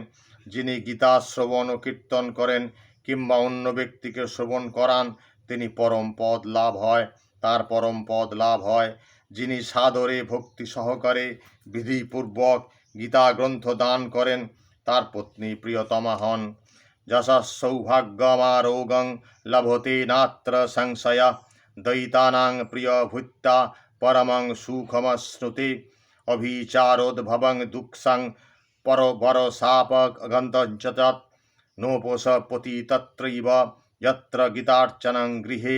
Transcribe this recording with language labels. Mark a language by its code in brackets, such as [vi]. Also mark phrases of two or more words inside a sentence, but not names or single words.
[bn] যিনি গীতা শ্রবণ ও কীর্তন করেন কিংবা অন্য ব্যক্তিকে শ্রবণ করান তিনি পরম পদ লাভ হয়, তার পরম পদ লাভ হয়। যিনি সাদরে ভক্তি সহকারে বিধিপূর্বক গীতা গ্রন্থ দান করেন তার পত্নী প্রিয়তমা হন। [sa] यशःसौभाग्यमारोगं लभते नात्र संशय दयितानां प्रियभूत्ता परमं सुखमश्नुते अभिचारोद्भवं दुःखं परवरसापगन्तञ्च तत् नोपसपति तत्रैव यत्र गीतार्चनं गृहे